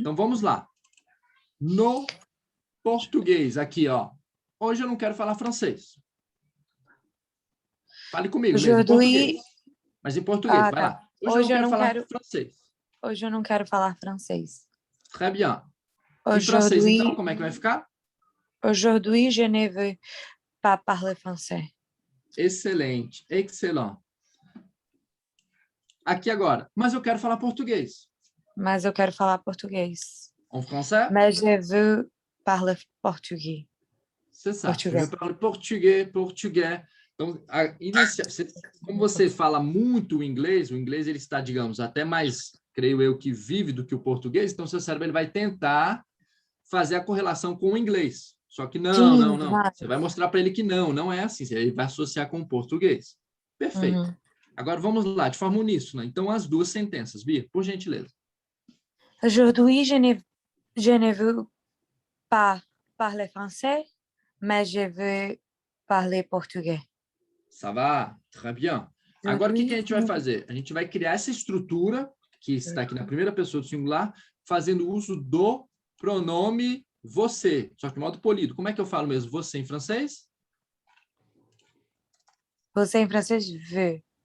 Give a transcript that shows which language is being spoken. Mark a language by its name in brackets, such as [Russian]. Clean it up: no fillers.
[Portuguese] Então, vamos lá. No português, aqui, ó. Hoje eu não quero falar francês. Fale comigo mesmo, em português. Mas em português, vai lá. Hoje eu não quero falar francês. Hoje eu não quero falar francês. [French] Très bien. [Portuguese] Em francês, então, como é que vai ficar? [French] Aujourd'hui, je ne veux pas parler français. [Portuguese] Excelente, excellent. Aqui agora, mas eu quero falar português. Mas eu quero falar português. [French] En français? Mais je veux parler português. C'est ça. [Portuguese] Português. [French] Je parle português. [Portuguese] Então, como você fala muito o inglês ele está, digamos, até mais, creio eu, que vive do que o português, então seu cérebro ele vai tentar fazer a correlação com o inglês. Só que não. Você vai mostrar para ele que não é assim, ele vai associar com o português. Perfeito. Uhum. Agora vamos lá, de forma uníssona. Então, as duas sentenças, Bia, por gentileza. [French] Aujourd'hui, je ne veux pas parler français, mais je veux parler português. Ça va? Très bien. [Portuguese] Agora, o que a gente vai fazer? A gente vai criar essa estrutura, que está aqui na primeira pessoa do singular, fazendo uso do pronome você, só que de modo polido. Como é que eu falo mesmo você em francês? Você em francês, veut.